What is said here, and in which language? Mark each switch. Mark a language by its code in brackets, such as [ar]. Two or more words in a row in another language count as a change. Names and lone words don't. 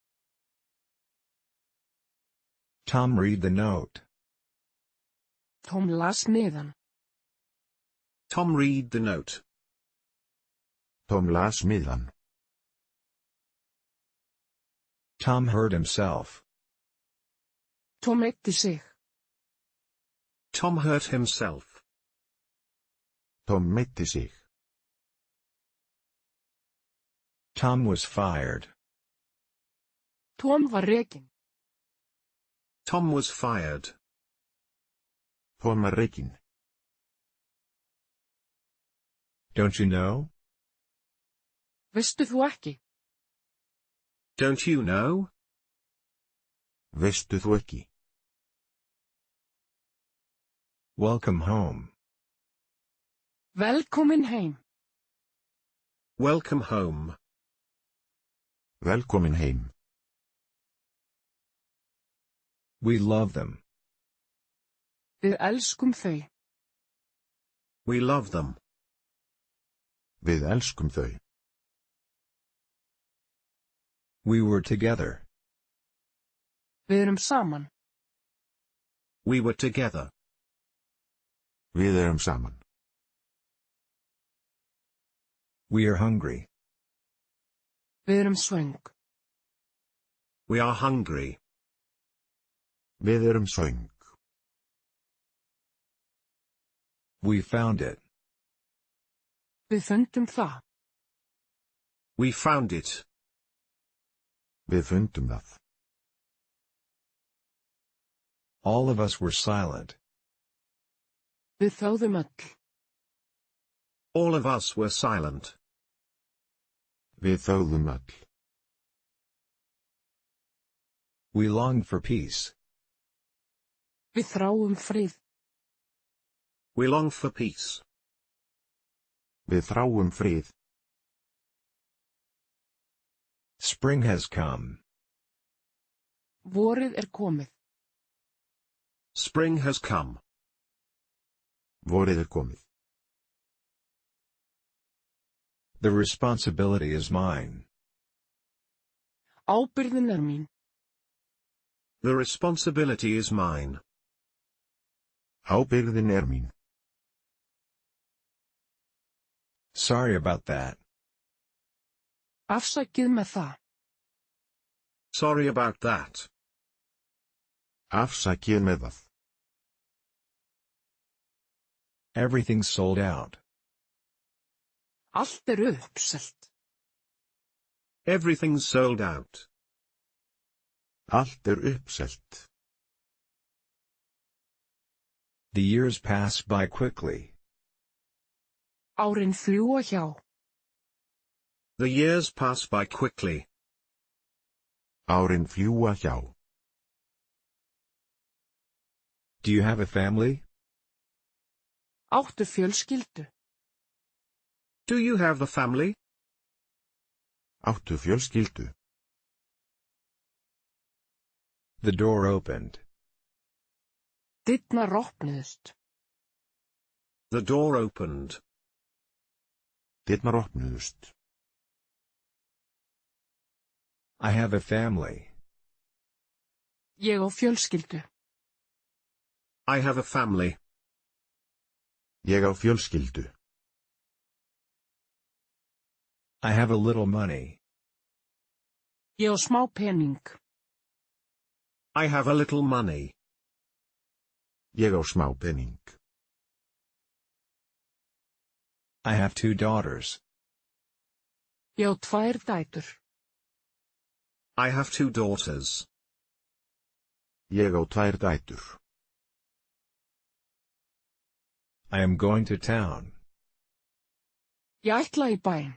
[en] Tom read the note. [is] Tom las miðan. [en] Tom read the note. [is] Tom las miðan. [en] Tom hurt himself. [is] Tom meiddi sig. [en] Tom hurt himself. [is] Tom meiddi sig. [en] Tom was fired. [is] Tom var rekinn. [en] Tom was fired. [is] Tom var rekinn. [en] Don't you know? [is] Veistu þú ekki? [en] Don't you know? [is] Veistu þú ekki? [en] Welcome home. [is] Velkomin heim. [en] Welcome home. [is] Velkomin heim. [en] We love them. [is] Við elskum þau. [en] We love them. [is] Við elskum þau. [en] We were together. [is] Við erum saman. [en] We were together. [is] Við erum saman. [en] We are hungry. [is] Við erum svöng. [en] We are hungry. [is] Við erum svöng. [en] We found it. [is] Við fundum það. [en] We found it. [is] Við fundum það. [en] All of us were silent. [is] Við þáðum öll. [en] All of us were silent. [is] Við þáðum öll. [en] We longed for peace. [is] Við þráum frið. [en] We long for peace. [is] Við þráum frið. [en] Spring has come. [is] Vorið komið. [en] Spring has come. [is] Vorið komið. [en] The responsibility is mine. [is] Ábyrgðin mín. [en] The responsibility is mine. [is] Ábyrgðin mín. [en] Sorry about that. [is] Afsakið með það. [en] Sorry about that. [is] Afsakið með það. [en] Everything's sold out. [is] Allt uppselt. [en] Everything's sold out. [is] Allt uppselt. [en] The years pass by quickly. [is] Árin fljúga hjá. [en] The years pass by quickly. [is] Árin fljúga hjá. [en] Do you have a family? [is] Áttu fjölskyldu. [en] Do you have a family? [is] Áttu fjölskyldu. [en] The door opened. [is] Dyrnar opnuðust. [en] The door opened. [is] Dyrnar opnuðust. [en] I have a family. [is] Ég á fjölskyldu. [en] I have a family. [is] Ég á fjölskyldu. [en] I have a little money. [is] Ég á smá pening. [en] I have a little money. [is] Ég á smá pening. [en] I have 2 daughters. [is] Ég á 2 dætur. [en] I have 2 daughters. [is] Ég á 2 dætur. [en] I am going to town. [is] Ég ætla í bæinn.